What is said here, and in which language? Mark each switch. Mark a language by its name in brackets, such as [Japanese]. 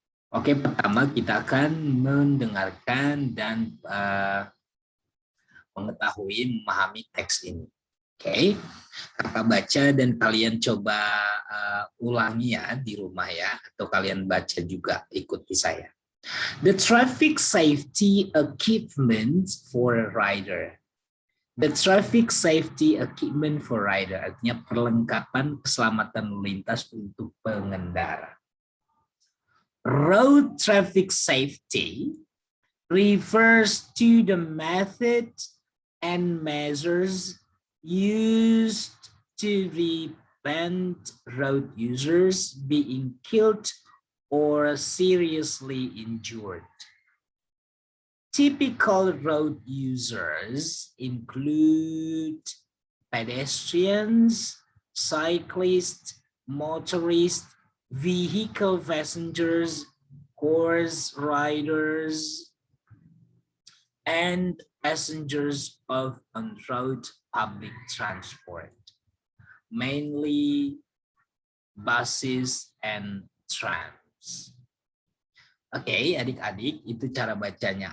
[Indonesian] Oke, pertama kita akan mendengarkan dan mengetahui, memahami teks ini. Oke, kakak baca dan kalian coba ulangi ya di rumah ya, atau kalian baca juga ikuti saya. [English] The traffic safety equipment for a rider. The traffic safety equipment for rider [Indonesian] artinya perlengkapan keselamatan lalu lintas untuk pengendara. [English] Road traffic safety refers to the method and measures used to prevent road users being killed or seriously injured. Typical road users include pedestrians, cyclists, motorists, vehicle passengers, horse riders, and passengers of on-road public transport, mainly buses and trams. [Indonesian] Oke, adik-adik, itu cara bacanya.